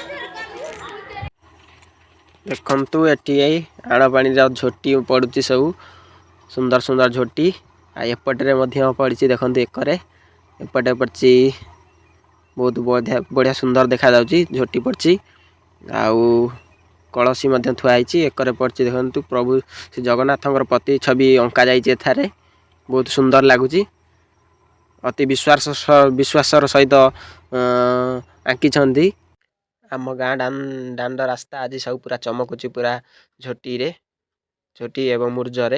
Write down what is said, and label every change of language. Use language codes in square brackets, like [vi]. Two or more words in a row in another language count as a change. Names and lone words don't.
[or] ଦେଖନ୍ତୁ ଏଇଟି ଆଣ ପାଣି ଝୋଟି ପଡ଼ୁଛି ସବୁ ସୁନ୍ଦର ସୁନ୍ଦର ଝୋଟି ଆ ଏପଟେ ମଧ୍ୟ ପଡ଼ି। ଦେଖନ୍ତୁ ଏକରେ ଏପଟେ ପଡ଼ି ବହୁତ ବଢ଼ିଆ ସୁନ୍ଦର ଦେଖା ଯାଉଛି। ଝୋଟି ପଡ଼ି ଆଉ କଳସୀ ମଧ୍ୟ ଥୁଆଇ ଏକରେ ପଡ଼ି। ଦେଖନ୍ତୁ ପ୍ରଭୁ ଶ୍ରୀ ଜଗନ୍ନାଥଙ୍କର ପ୍ରତି ଛବି ଅଙ୍କା ଯାଇଛି। ଏଥିରେ ବହୁତ ସୁନ୍ଦର ଲାଗୁଛି। ଅତି ବିଶ୍ୱାସର ସହିତ ଆଙ୍କିଛନ୍ତି। ଆମ ଗାଁ ଦାଣ୍ଡ ରାସ୍ତା ଆଜି ସବୁ ପୂରା ଚମକୁଛି ପୂରା ଝୋଟି ଏବଂ ମୁରୁଜରେ।